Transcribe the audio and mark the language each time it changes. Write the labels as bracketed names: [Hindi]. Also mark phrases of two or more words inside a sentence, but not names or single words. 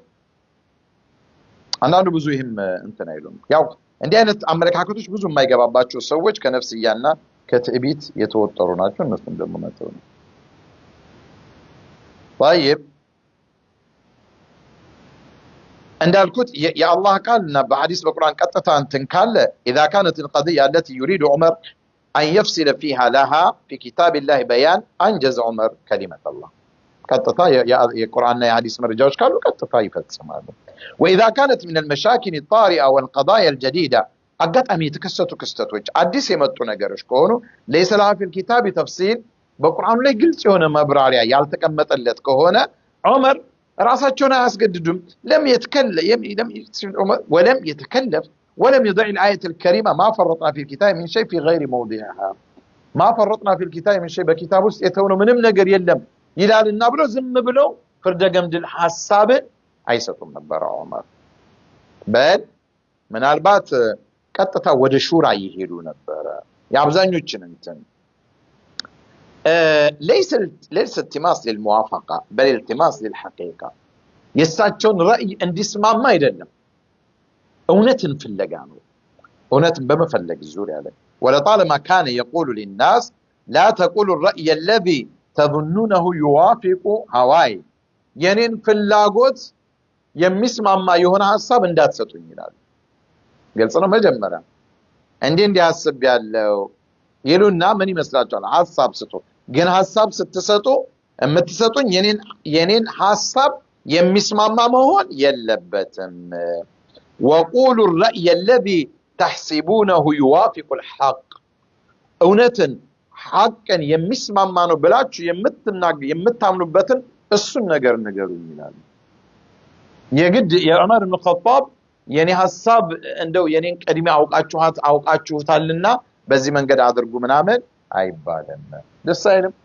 [Amharic] አንዳንዱ ብዙ ይህም እንትን አይሉም። ያው እንዲህ አይነት አመለካከቶች ብዙ የማይገባባቸው ሰዎች ከነፍስያና ከትዕቢት የተወጠሩ ናቸው። እነሱም ደግሞ መተው ነው። طيب እንዳልኩት የአላህ ቃልና በሐዲስ በቁርአን ቀጥታ እንትን ካለ [Arabic] اذا كانت القضيه التي يريد عمر ان يفصل فيها لها في كتاب الله بيان انجز عمر كلمه الله [Amharic] ቀጥታ የቁርአንና የሐዲስ መረጃዎች ካሉ ቀጥታ ይፈጽማሉ። [Arabic] واذا كانت من المشاكل الطارئه والقضايا الجديده [Amharic] አጋጣሚ የተከሰቱ ክስተቶች አዲስ የመጡ ነገሮች ከሆኑ [Arabic] ليس لها في الكتاب تفصيل [Amharic] በቁርአኑ ላይ ግልጽ የሆነ መብራሪያ ያልተቀመጠለት ከሆነ ዑመር ራሳቸውን አያስገድዱም። [Arabic] ولم يتكلف ولم يضع الآية الكريمة ما فرطنا في الكتاب من شيء في غير موضعها ما فرطنا في الكتاب من شيء [Amharic] በኪታብ ውስጥ የተውነው ምንም ነገር የለም ይላልና ብሎ ዝም ብለው ፍርደገምድል ሐሳብን አይሰጡም ነበር ዑመር። በል ምናልባት ቀጥታ ወደ ሹራ ይሄዱ ነበር። የአብዛኞችን እንትን [Arabic] ليس التماس للموافقة بل التماس للحقيقة [Amharic] የሳቸውን ራዕይ እንዲስማማ አይደለም፣ እውነትን ፍለጋ ነው። እውነትን በመፈለግ ዙሪያ ላይ [Arabic] ولطالما كان يقول للناس لا تقولوا الرأي الذي تظنونه يوافق هواي [Amharic] የኔን ፍላጎት የሚስማማ የሆነ ሐሳብ እንዳትሰጡኝ ይላል። ግልጽ ነው። መጀመሪያ እንዲህ አስብ ያለው ይሉና ምን ይመስላችኋል? ሐሳብ ስጡ። ግን ሐሳብ ስትሰጡ የምትሰጡኝ የኔን ሐሳብ የሚስማማ መሆን የለበትም። [Arabic] وقولوا الرأي الذي تحسبونه يوافق الحق [Amharic] እውነትን ሐቅን የሚስማማ ነው ብላችሁ የምታምኑበትን እሱን ነገር ንገሩኝ ይላል። የግድ የዑመር ኢብኑ ኸጣብ የኔ ሐሳብ እንደው የኔን ቀድሜ አውቃችሁታልና በዚህ መንገድ አድርጉ ምናምን አይባልም። ደስ አይልም።